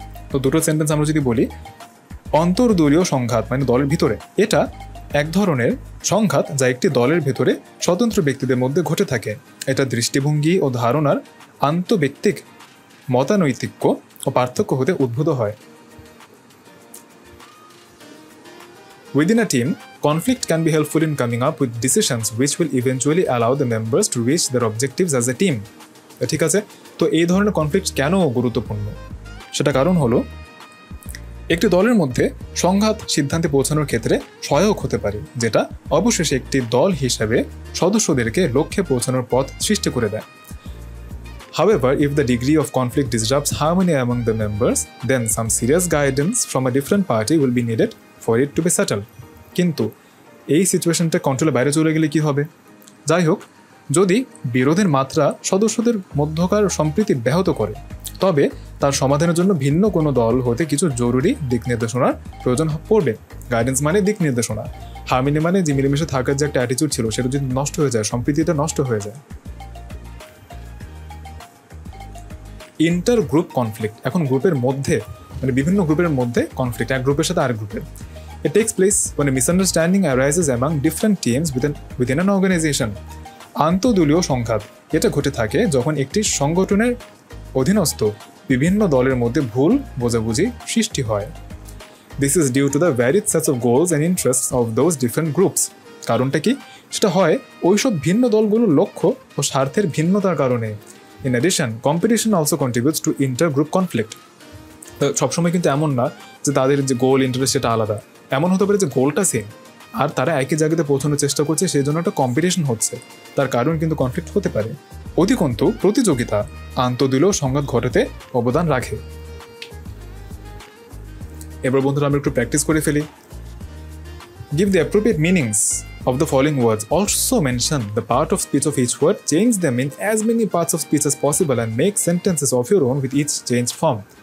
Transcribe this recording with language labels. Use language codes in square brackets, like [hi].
[bn] তো দুটো সেন্টেন্স আমরা যদি বলি, অন্তর্দলীয় সংঘাত মানে দলের ভিতরে, এটা এক ধরনের সংঘাত যা একটি দলের ভিতরে স্বতন্ত্র ব্যক্তিদের মধ্যে ঘটে থাকে। এটা দৃষ্টিভঙ্গি ও ধারণার আন্তঃব্যক্তিক মতানৈক্য ও পার্থক্য হতে উদ্ভূত হয়। [en] Within a team, conflict can be helpful in coming up with decisions which will eventually allow the members to reach their objectives as a team. [bn] ঠিক আছে, তো এই ধরনের কনফ্লিক্ট কেন গুরুত্বপূর্ণ? সেটা কারণ হলো, একটি দলের মধ্যে সংঘাত সিদ্ধান্তে পৌঁছানোর ক্ষেত্রে সহায়ক হতে পারে, যেটা অবশেষে একটি দল হিসাবে সদস্যদেরকে লক্ষ্যে পৌঁছানোর পথ সৃষ্টি করে দেয়। [en] However, if the degree of conflict disrupts harmony among the members, then some serious guidance from a different party will be needed for it to be settled. [bn] কিন্তু এই সিচুয়েশনটা কন্ট্রোলের বাইরে চলে গেলে কি হবে? যাই হোক, যদি বিরোধের মাত্রা সদস্যদের মধ্যকার সম্প্রীতি ব্যাহত করে, তবে তার সমাধানের জন্য ভিন্ন কোনো দল হতে কিছু জরুরি দিক নির্দেশনার প্রয়োজন পড়বে। গাইডেন্স মানে দিক নির্দেশনা, হারমোনি মানে যে মিলেমিশে থাকার যে একটা অ্যাটিটিউড ছিল সেটা যদি নষ্ট হয়ে যায়, সম্প্রীতিটা নষ্ট হয়ে যায়। ইন্টার গ্রুপ কনফ্লিক্ট, এখন গ্রুপের মধ্যে মানে বিভিন্ন গ্রুপের মধ্যে কনফ্লিক্ট, এক গ্রুপের সাথে আরেক গ্রুপের। [en] It takes place when a misunderstanding arises among different teams within an organization. [bn] আন্তঃদলীয় সংঘাত, এটা ঘটে থাকে যখন একটি সংগঠনের অধীনস্থ বিভিন্ন দলের মধ্যে ভুল বোঝাবুঝি সৃষ্টি হয়। [en] This is due to the varied sets of goals and interests of those different groups. [bn] কারণটা কি? সেটা হয় ওইসব ভিন্ন দলগুলোর লক্ষ্য ও স্বার্থের ভিন্নতার কারণে। [en] In addition, competition also contributes to inter-group conflict. [bn] সবসময় কিন্তু এমন না যে তাদের যে গোল ইন্টারেস্ট সেটা আলাদা, এমন হতে পারে যে গোলটা সেম আর তারা একই জায়গাতে পৌঁছানোর চেষ্টা করছে, সেই জন্য একটা কম্পিটিশন হচ্ছে, তার কারণ কিন্তু কনফ্লিক্ট হতে পারে। অধিকন্তু প্রতিযোগিতা আন্তঃদলীয় সংঘাত ঘটাতে অবদান রাখে। এবার বন্ধুরা আমরা একটু প্র্যাকটিস করে ফেলি। [en] Give the appropriate meanings of the following words. Also mention the part of speech of each word. Change them in as many parts of speech as possible and make sentences of your own with each changed form.